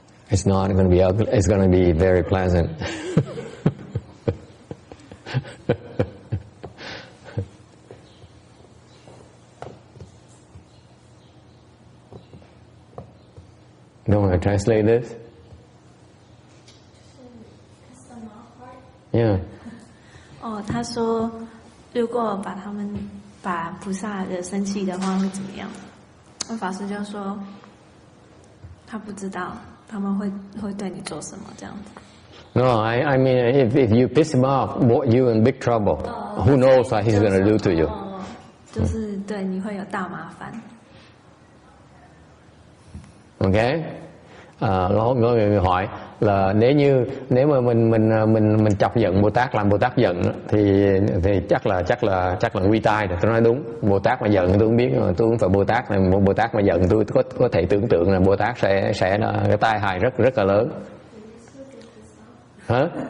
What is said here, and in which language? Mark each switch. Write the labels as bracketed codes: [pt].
[en] It's not going to be ugly. It's going to be very pleasant. Don't want to translate this? Yeah. [zh] 他说，如果把菩萨惹生气的话会怎么样？那法师就说，他不知道他们会对你做什么这样子。 [en] No, I mean, if you piss him off, you're in big trouble. Who knows what he's going to do to you? [zh] 就是对你会有大麻烦。 [vi] Ok, có người hỏi là nếu mà mình chọc giận Bồ Tát, làm Bồ Tát giận thì chắc là nguy tai rồi. Tôi nói đúng, Bồ Tát mà giận tôi không biết, mà tôi không phải Bồ Tát này, Bồ Tát mà giận tôi có thể tưởng tượng là Bồ Tát sẽ cái tai hại rất là lớn. Hả?